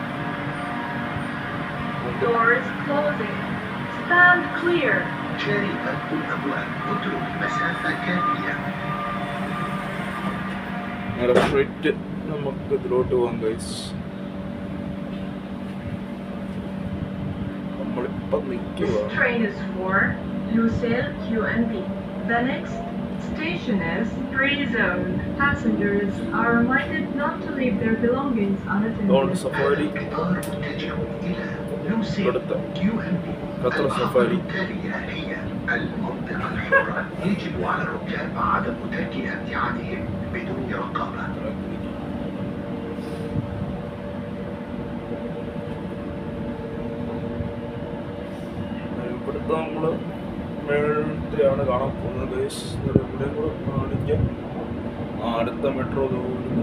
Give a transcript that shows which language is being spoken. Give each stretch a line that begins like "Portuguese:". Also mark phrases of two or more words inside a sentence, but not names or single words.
Malayalam: നേരെ സ്ട്രെയിറ്റ് നമുക്ക് ഇതിലോട്ട് പോകാം ഗൈസ്. നമ്മളിപ്പം നിൽക്കുക.
English: Station is free zone. Passengers are reminded not to leave their belongings unattended. Safari.
Arabic: قطر سفاري. المنطقة الحرة يجب على الركاب عدم ترك امتعادهم بدون رقابة.
Malayalam: നമ്മൾ മേളത്തിലാണ് കാണാൻ പോകുന്നത്. ഇവിടെ കൂടെ കാണിക്കാം. അടുത്ത മെട്രോ തോന്നുന്നു.